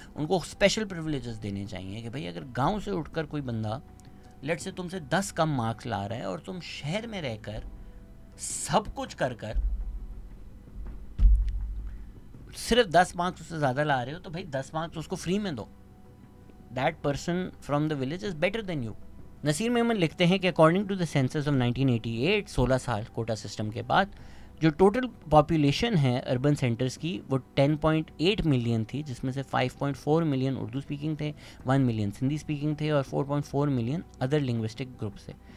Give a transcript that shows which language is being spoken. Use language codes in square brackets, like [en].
[ur] ان کو special privileges دینے چاہیے کہ بھائی اگر گاؤں سے اٹھ کر کوئی بندہ لیٹ سے تم سے 10 کم مارکس لا رہا ہے اور تم شہر میں رہ کر سب کچھ کر صرف 10 مارکس اس سے زیادہ لا رہے ہو, تو بھائی 10 مارکس اس کو فری میں دو. [en] That person from the village is better than you. [ur] Naseer Memon لکھتے ہیں کہ [en] according to the census of 1988 [ur] 16 سال کوٹا سسٹم کے بعد جو ٹوٹل پاپولیشن ہے اربن سینٹرز کی وہ 10.8 ملین تھی, جس میں سے 5.4 ملین اردو اسپیکنگ تھے, 1 ملین سندھی اسپیکنگ تھے اور 4.4 ملین ادر لنگوسٹک گروپس تھے.